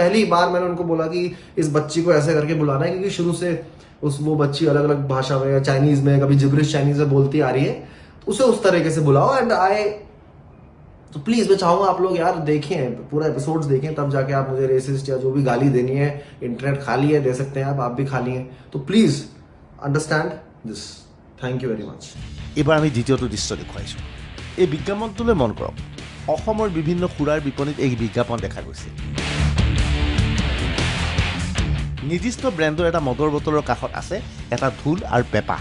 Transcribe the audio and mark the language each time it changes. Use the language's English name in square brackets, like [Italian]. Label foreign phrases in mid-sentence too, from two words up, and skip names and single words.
[Hindi] पहली बार मैंने उनको बोला कि इस बच्ची को ऐसे करके बुलाना है, क्योंकि शुरू से वो बच्ची अलग अलग भाषा में, चाइनीज में, कभी [English] gibberish Chinese [Hindi] में बोलती आ रही है, उसे उस तरीके से बुलाओ। एंड तो प्लीज मैं चाहूंगा आप लोग यार देखें, पूरा एपिसोड्स देखें, तब जाके आप मुझे रेसिस्ट या जो भी गाली देनी है, इंटरनेट खाली है, दे सकते हैं आप भी खाली हैं, तो [English] please understand [Hindi] দিছ। [English] Thank you very much. [Assamese] এইবাৰ আমি দ্বিতীয়টো দৃশ্য দেখুৱাইছোঁ। এই বিজ্ঞাপনটোলৈ মন কৰক। অসমৰ বিভিন্ন সুৰাৰ বিপণীত এই বিজ্ঞাপন দেখা গৈছে। নিৰ্দিষ্ট ব্ৰেণ্ডৰ এটা মদৰ বটলৰ কাষত আছে এটা ঢোল আৰু পেঁপা।